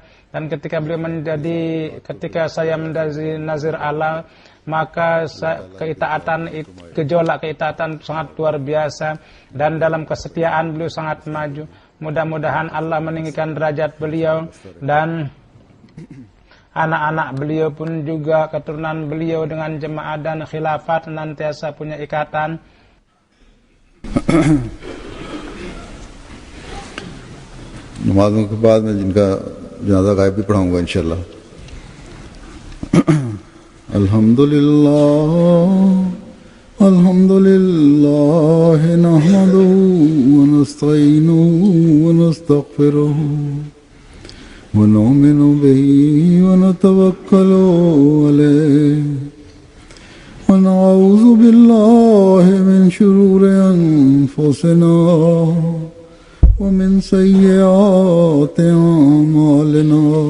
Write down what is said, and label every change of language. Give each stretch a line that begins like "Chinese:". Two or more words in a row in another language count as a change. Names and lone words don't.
Indonesian: Dan ketika ketika saya menjadi nazir Allah, maka gejolak keitaatan sangat luar biasa, dan dalam kesetiaan beliau sangat maju. Mudah-mudahan Allah meninggikan derajat beliau, dan anak-anak beliau pun juga keturunan beliau dengan jemaah dan khilafat nantiasa punya ikatan.
Urdu: نمازوں کے بعد میں جنکا جنازہ غائب بھی پڑھاؤنگا انشاءاللہ.
Arabic: الحمدلله نحمده ونستعينه ونستغفره ونؤمن به ونتوكل عليه ونعوذ بالله من شرور أنفسنا ومن سيئات أعمالنا.